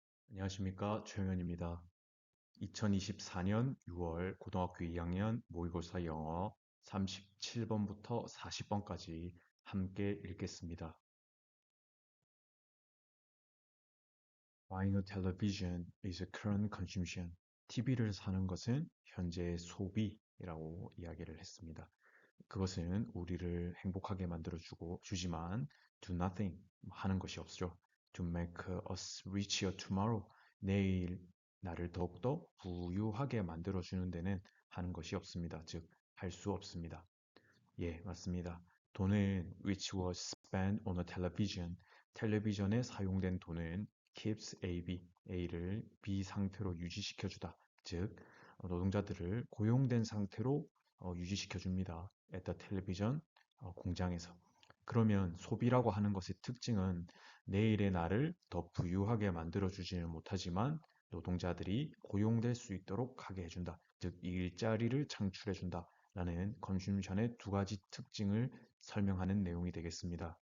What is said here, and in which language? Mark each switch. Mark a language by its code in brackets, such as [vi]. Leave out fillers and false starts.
[ko] 안녕하십니까, 최영현입니다. 2024년 6월 고등학교 2학년 모의고사 영어 37번부터 40번까지 함께 읽겠습니다. [en] Buying a television is a current consumption. [ko] TV를 사는 것은 현재의 소비라고 이야기를 했습니다. 그것은 우리를 행복하게 주지만 [en] do nothing, [ko] 하는 것이 없죠. [en] To make us richer tomorrow, [ko] 내일 나를 더욱더 부유하게 만들어주는 데는 하는 것이 없습니다. 즉, 할 수 없습니다. 예, 맞습니다. 돈은 [en] which was spent on a television, [ko] 텔레비전에 사용된 돈은 keeps A를 B 상태로 유지시켜주다. 즉, 노동자들을 고용된 상태로 유지시켜줍니다. [en] at the television, [ko] 공장에서. 그러면 소비라고 하는 것의 특징은 내일의 나를 더 부유하게 만들어주지는 못하지만 노동자들이 고용될 수 있도록 하게 해준다. 즉, 일자리를 창출해준다. 라는 컨슈션의 두 가지 특징을 설명하는 내용이 되겠습니다.